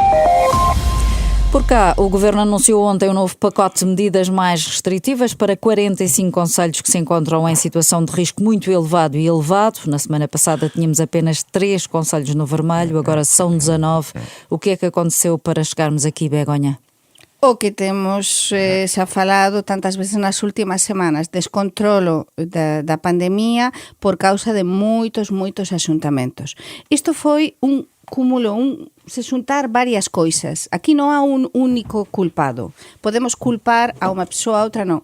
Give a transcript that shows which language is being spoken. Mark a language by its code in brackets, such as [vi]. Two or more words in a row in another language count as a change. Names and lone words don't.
[pt] Por cá, o Governo anunciou ontem um novo pacote de medidas mais restritivas para 45 concelhos que se encontram em situação de risco muito elevado e elevado. Na semana passada tínhamos apenas 3 concelhos no vermelho, agora são 19. O que é que aconteceu para chegarmos aqui, Begonha? [gl] O que temos xa falado tantas veces nas últimas semanas, descontrolo da pandemia por causa de moitos axuntamentos. Isto foi un cúmulo, se xuntar varias coisas. Aquí non há un único culpado. Podemos culpar a unha persoa, a outra non.